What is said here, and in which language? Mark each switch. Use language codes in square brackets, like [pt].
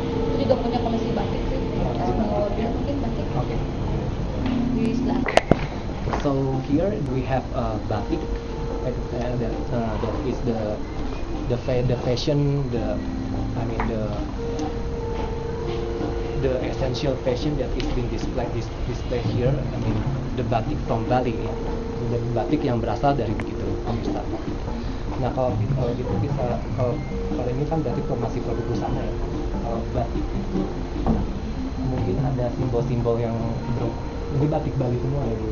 [id] Itu juga punya koleksi batik sih. Mungkin batik. Oke. Di sebelah. [en] So here we have batik, that is the fashion, the essential fashion that is being displayed here. I mean the batik from Bali, [id] dan batik yang berasal dari begitu pemirsa. Nah kalau gitu bisa kalau ini kan berarti masih produk busana ya. Kalau batik itu mungkin ada simbol-simbol yang ini batik Bali semua ya Bu?